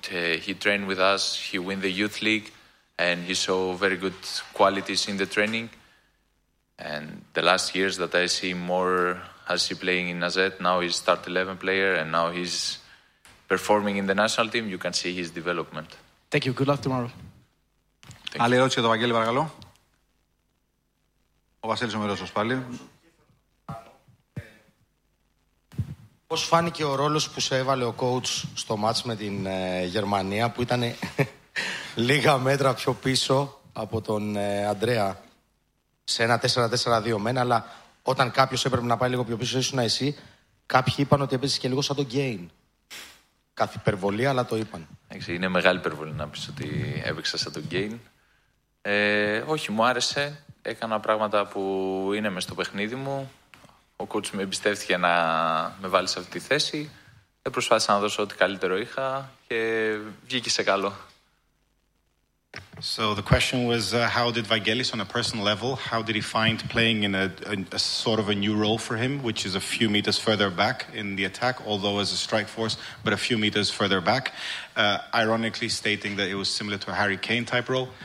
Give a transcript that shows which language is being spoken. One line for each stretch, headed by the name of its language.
English: He trained with us. He won the youth league, and he saw very good qualities in the training. And the last years that I see more as he playing in AZ, now he's start 11 player, and now he's performing in the national team. You can see his development. Thank you. Good luck tomorrow.
Greek: Άλλη ερώτηση για τον Βαγγέλη, παρακαλώ. Ο Βασίλης ο Μερόσος πάλι. Πώς φάνηκε ο ρόλος που σε έβαλε ο coach στο μάτς με την Γερμανία, που ήταν λίγα μέτρα πιο πίσω από τον Αντρέα σε ένα 4-4-2 μένα, αλλά όταν κάποιος έπρεπε να πάει λίγο πιο πίσω, ήσουν εσύ. Κάποιοι είπαν ότι έπαιζες και λίγο σαν τον Γκέιν. Κάθε υπερβολή, αλλά το είπαν. Είναι μεγάλη υπερβολή να πεις ότι έπαιξα σαν τον Γκέιν. Όχι, μου άρεσε. Έκανα πράγματα που είναι μες στο παιχνίδι μου. Ο κόουτς με εμπιστεύτηκε να με βάλει σε αυτή τη θέση. Δεν προσπάθησα να δώσω ό,τι καλύτερο είχα και βγήκε σε καλό.
English: So the question was, how did Vangelis on a personal level, how did he find playing in a sort of a new role for him, which is a few meters further back in the attack, although as a strike force, but a few meters further back, ironically stating that it was similar to a Harry Kane type role.